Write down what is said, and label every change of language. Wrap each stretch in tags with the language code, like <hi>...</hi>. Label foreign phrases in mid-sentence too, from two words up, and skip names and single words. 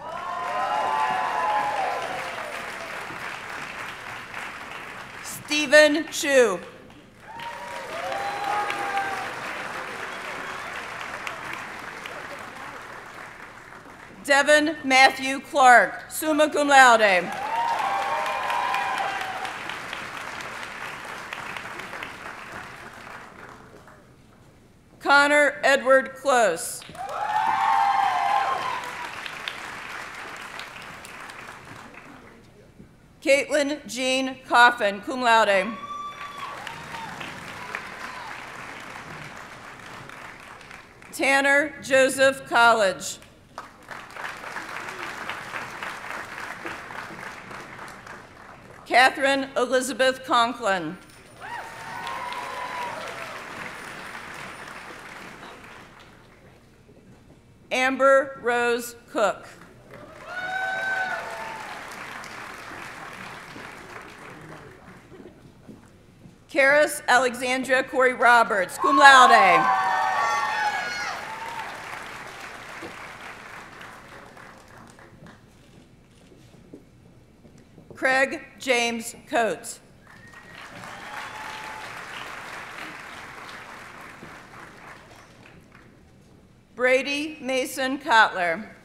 <en>Stephen Chuh. Devin Matthew Clark,</en> <la>summa cum laude.</la> <en>Connor Edward Close. Caitlin Jean Coffin,</en> <la>cum laude.</la> <en>Tanner Joseph College. Catherine Elizabeth Conklin. Amber Rose Cook. Karis Alexandra Corey Roberts,</en> <la>cum laude.</la> <en>Craig James Coates. Brady Mason Kotler.</en>